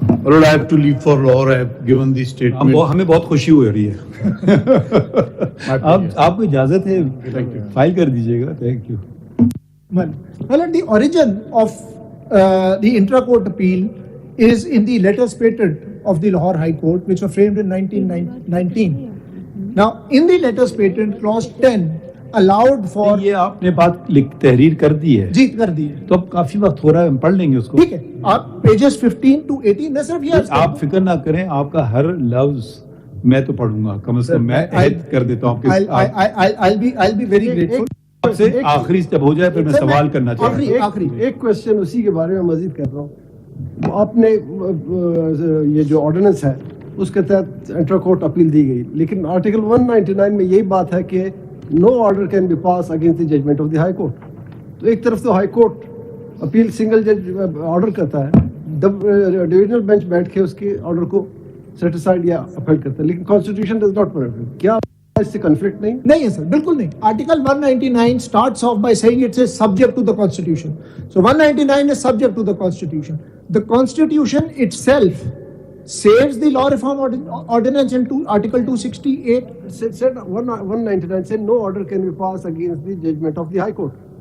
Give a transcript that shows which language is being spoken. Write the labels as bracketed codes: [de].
[en] Lord, I have to leave for law. I have given the statement. [ur] ہمیں بہت خوشی ہو رہی ہے. آپ کو اجازت ہے فائل کر دیجیے گا. [en] Thank you. Well, the origin of the intra-court appeal is in the letters patent of the Lahore High Court, which were framed in 1919. Now, in the letters patent, clause 10 allowed for. [ur] یہ آپ نے بات تحریر کر دی ہے. جی کر دی ہے. تو اب کافی وقت ہو رہا ہے, ہم پڑھ لیں گے اس کو. ٹھیک ہے, آپ پیجز 15 to 18 میں صرف یہ. آپ فکر نہ کریں, آپ کا ہر لفظ میں تو پڑھوں گا, کم از کم میں عہد کر دیتا ہوں. [en] I'll be very grateful. [ur] آپ سے آخری جب ہو جائے پھر میں سوال کرنا چاہتا ہوں. آخری ایک کوشچن اسی کے بارے میں مزید کر رہا ہوں. آپ نے یہ جو آرڈیننس ہے اس کے تحت انٹرا کورٹ اپیل دی گئی, لیکن آرٹیکل 199 میں یہی بات ہے کہ [en] No order can be pass against the judgment of the high court. [ur] تو ایک طرف تو ہائی کورٹ اپیل سنگل جج آرڈر کرتا ہے, ڈویژنل بینچ بیٹھ کے اس کے آرڈر کو سیٹ اسائڈ یا اپیل کرتا ہے, لیکن [en] Constitution does not permit. [ur] کیا اس سے کنفلکٹ نہیں؟ نہیں ہے سر, بالکل نہیں. [en] Article 199 starts off by saying it is subject to the constitution. So 199 is subject to the constitution. The constitution itself saves the law reform ordinance in article 268. Said 199 said no order can be passed against the judgment of the high court.